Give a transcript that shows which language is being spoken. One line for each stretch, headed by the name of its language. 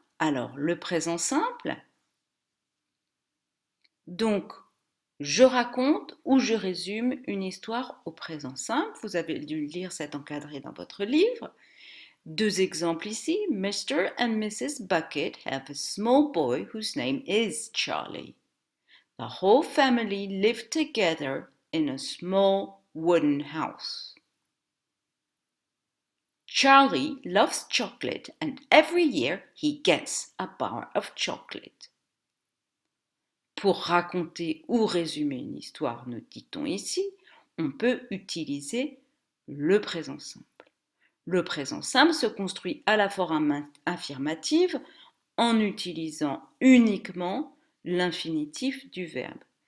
French: Alors, le présent simple. Donc, je raconte ou je résume une histoire au présent simple. Vous avez dû lire cet encadré dans votre livre. Deux exemples ici.
English: Mr. and Mrs. Bucket have a small boy whose name is Charlie. The whole family lived together in a small wooden house. Charlie loves chocolate and every year he gets a bar of chocolate.
French: Pour raconter ou résumer une histoire, nous dit-on ici, on peut utiliser le présent simple. Le présent simple se construit à la forme affirmative en utilisant uniquement l'infinitif du verbe.